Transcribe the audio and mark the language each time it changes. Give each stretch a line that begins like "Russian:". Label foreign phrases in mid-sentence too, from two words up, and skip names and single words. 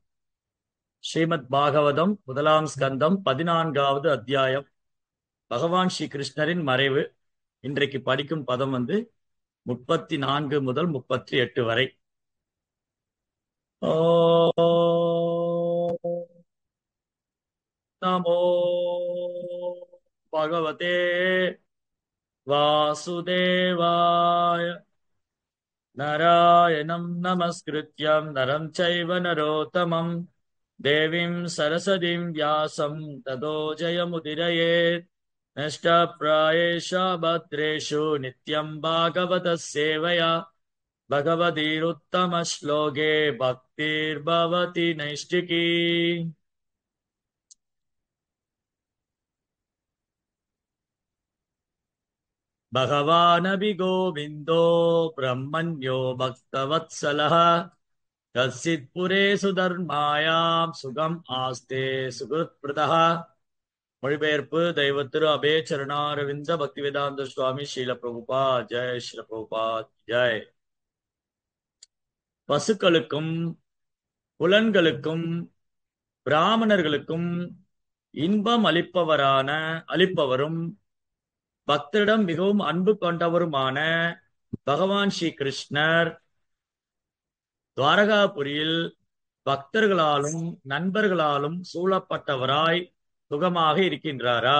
Tamil: ஸ்ரீமத் பாகவதம் முதலாம் ஸ்கந்தம் 14வது அத்தியாயம், பகவான் ஸ்ரீ கிருஷ்ணரின் மறைவு. இன்றைக்கு படிக்கும் பதம் 34 முதல் 38 வரை.
Sanskrit: நமோ பகவதே வாசுதேவாய. नारायणं नमस्कृत्यं नरं चैव नरोत्तमं देवीं सरस्वतीं व्यासं ततो जयमुदीरयेत्। नष्टप्रायेषु भद्रेषु नित्यं भागवतः सेवया भगवतीरुत्तमश्लोके भक्तिर्भवति नैष्टिकी। भगवानपि गोविन्दो ब्रह्मण्यो भक्तवत्सलः कश्चित् पुरे सुधर्मायां சுகம் ஆஸ்தே சுகிருத்பிரதः.
Tamil: மொழிபெயர்ப்பு தெய்வ திரு அபே சரணாரவிந்த பக்திவேதாந்த சுவாமி ஸ்ரீல பிரபுபா ஜெய். ஸ்ரீல பிரபுபா ஜெய். பசுக்களுக்கும் புலன்களுக்கும் பிராமணர்களுக்கும் இன்பம் அளிப்பவரும் பக்தரிடம் மிகவும் அன்பு கொண்டவருமான பகவான் ஸ்ரீ கிருஷ்ணர் துவாரகாபுரியில் பக்தர்களாலும் நண்பர்களாலும் சூழப்பட்டவராய் சுகமாக இருக்கின்றாரா?